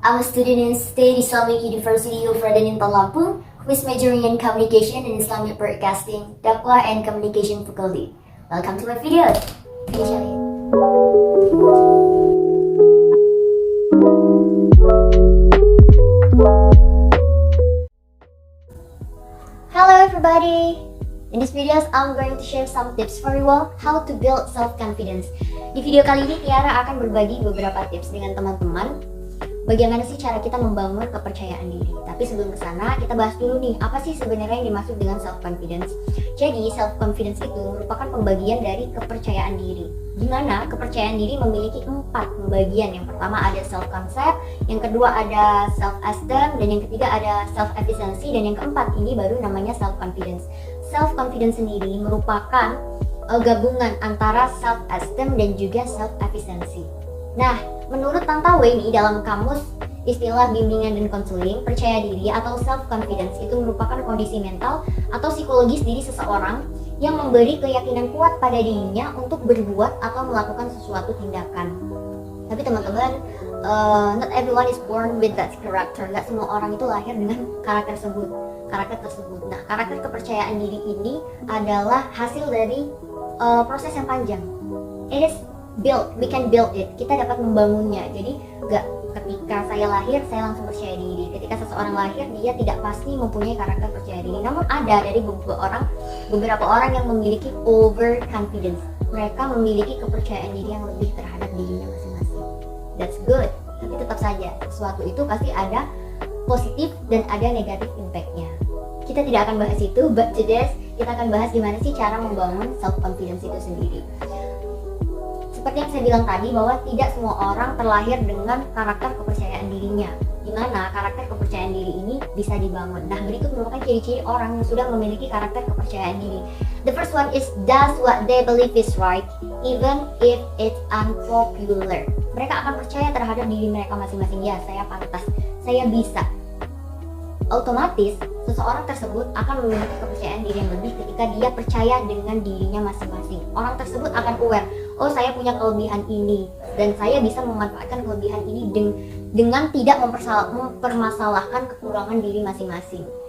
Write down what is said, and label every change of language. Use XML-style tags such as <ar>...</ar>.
<en>I'm a student in State Islamic University of Raden Intan Lampung who is majoring in Communication and Islamic Broadcasting, Dakwah and Communication Faculty. Welcome to my video. Finish it. Hello everybody. In this video, I'm going to share some tips for you all how to build self-confidence.</en> <id>Di video kali ini, Tiara akan berbagi beberapa tips dengan teman-teman bagaimana sih cara kita membangun kepercayaan diri. Tapi sebelum ke sana, kita bahas dulu nih, apa sih sebenarnya yang dimaksud dengan self-confidence. Jadi, self-confidence itu merupakan pembagian dari kepercayaan diri, di mana kepercayaan diri memiliki 4 pembagian. Yang pertama ada self-concept, yang kedua ada self-esteem, dan yang ketiga ada self-efficiency, dan yang keempat ini baru namanya self-confidence. Self-confidence sendiri merupakan gabungan antara self-esteem dan juga self-efficiency. Nah, menurut Tanta Weni dalam kamus istilah bimbingan dan konseling, percaya diri atau self-confidence itu merupakan kondisi mental atau psikologis diri seseorang yang memberi keyakinan kuat pada dirinya untuk berbuat atau melakukan sesuatu tindakan. Tapi teman-teman,</id> <en>not everyone is born with that character.</en> <id>Gak semua orang itu lahir dengan karakter tersebut. Nah, karakter kepercayaan diri ini adalah hasil dari proses yang panjang.</id> <en>It is built, we can build it.</en> <id>Kita dapat membangunnya. Jadi gak ketika saya lahir saya langsung percaya diri. Ketika seseorang lahir dia tidak pasti mempunyai karakter percaya diri. Namun ada dari beberapa orang yang memiliki overconfidence. Mereka memiliki kepercayaan diri yang lebih terhadap dirinya masing-masing.</id> <en>That's good.</en> <id>Tapi tetap saja sesuatu itu pasti ada positif dan ada negatif impact-nya. Kita tidak akan bahas itu,</id> <en>but today</en> <id>kita akan bahas gimana sih cara membangun self-confidence itu sendiri. Seperti yang saya bilang tadi, bahwa tidak semua orang terlahir dengan karakter kepercayaan dirinya, dimana karakter kepercayaan diri ini bisa dibangun. Nah, berikut merupakan ciri-ciri orang yang sudah memiliki karakter kepercayaan diri.</id> <en>The first one is does what they believe is right, even if it's unpopular.</en> <id>Mereka akan percaya terhadap diri mereka masing-masing. Ya, saya pantas, saya bisa. Otomatis seseorang tersebut akan memiliki kepercayaan diri yang lebih ketika dia percaya dengan dirinya masing-masing. Orang tersebut akan aware, oh saya punya kelebihan ini dan saya bisa memanfaatkan kelebihan ini dengan tidak mempermasalahkan kekurangan diri masing-masing.</id>